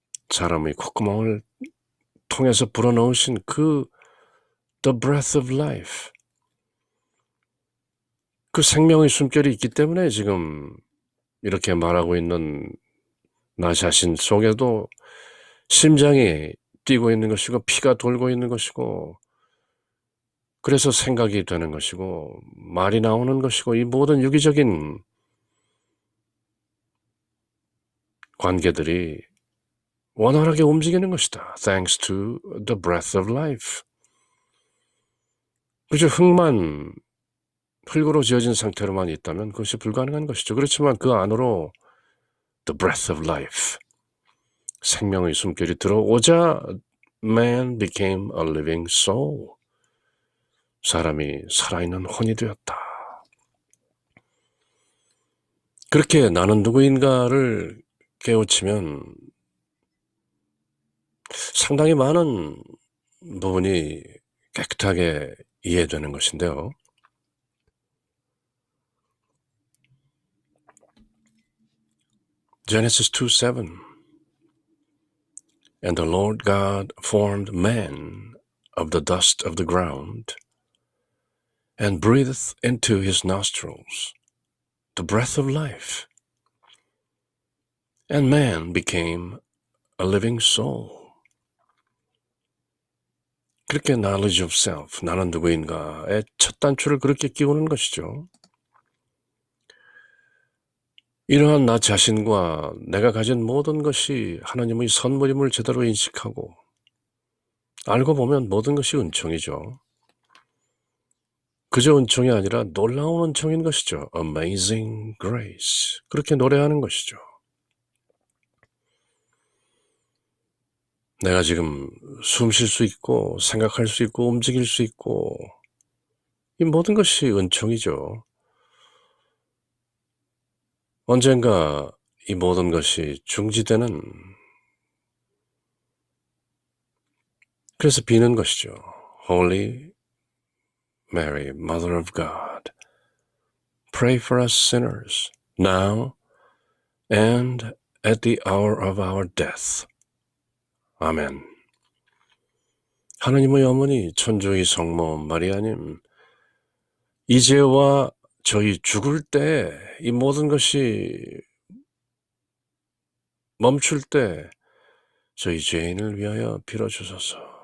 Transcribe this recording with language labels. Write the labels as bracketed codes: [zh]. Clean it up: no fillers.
[ko] 사람의 콧구멍을 통해서 불어넣으신 그 [en] the breath of life, [ko] 그 생명의 숨결이 있기 때문에 지금 이렇게 말하고 있는 나 자신 속에도 심장이 뛰고 있는 것이고 피가 돌고 있는 것이고 그래서 생각이 되는 것이고 말이 나오는 것이고 이 모든 유기적인 관계들이 원활하게 움직이는 것이다. [en] Thanks to the breath of life. [ko] 그저 흙으로 지어진 상태로만 있다면 그것이 불가능한 것이죠. 그렇지만 그 안으로 [en] the breath of life, [ko] 생명의 숨결이 들어오자 [en] man became a living soul. [ko] 사람이 살아있는 혼이 되었다. 그렇게 나는 누구인가를 깨우치면 상당히 많은 부분이 깨끗하게 이해되는 것인데요. [en] Genesis 2:7, And the Lord God formed man of the dust of the ground and breathed into his nostrils the breath of life. And man became a living soul. [ko] 그렇게 [en] knowledge of self, [ko] 나는 누구인가의 첫 단추를 그렇게 끼우는 것이죠. 이러한 나 자신과 내가 가진 모든 것이 하나님의 선물임을 제대로 인식하고 알고 보면 모든 것이 은총이죠. 그저 은총이 아니라 놀라운 은총인 것이죠. [en] Amazing grace. [ko] 그렇게 노래하는 것이죠. 내가 지금 숨 쉴 수 있고 생각할 수 있고 움직일 수 있고 이 모든 것이 은총이죠. 언젠가 이 모든 것이 중지되는, 그래서 비는 것이죠. [en] Holy Mary, Mother of God, pray for us sinners, now and at the hour of our death. [ko] 아멘. 하나님의 어머니 천주의 성모 마리아님, 이제와 저희 죽을 때 이 모든 것이 멈출 때 저희 죄인을 위하여 빌어주소서.